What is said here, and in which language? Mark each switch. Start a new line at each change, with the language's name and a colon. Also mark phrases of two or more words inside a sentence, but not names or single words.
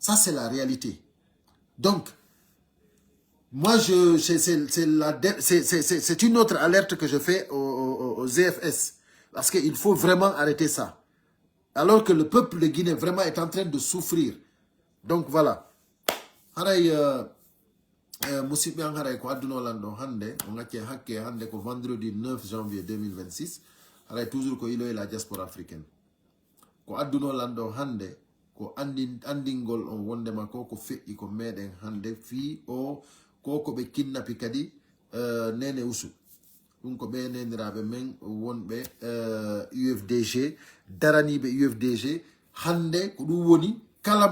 French: Ça, c'est la réalité. Donc, moi, c'est une autre alerte que je fais aux ZFS. Parce qu'il faut vraiment arrêter ça. Alors que le peuple de Guinée vraiment est en train de souffrir. Donc voilà.
Fula: Musidɓe an haray ko addunolan ɗo hande on gacce hakke hande ko
French: vendredi 9 janvier 2026
Fula: haray toujours ko ilo e
French: la diaspora africaine
Fula: ko addunolan ɗo hande ko andingol on wondema ko feƴƴi ko meɗen hande fi o ko ɓe kinnapi kadi nene usu ɗum ko ɓe neniraɓe men wonɓe UFDG daraniɓe UFDG hande ko ɗum woni kala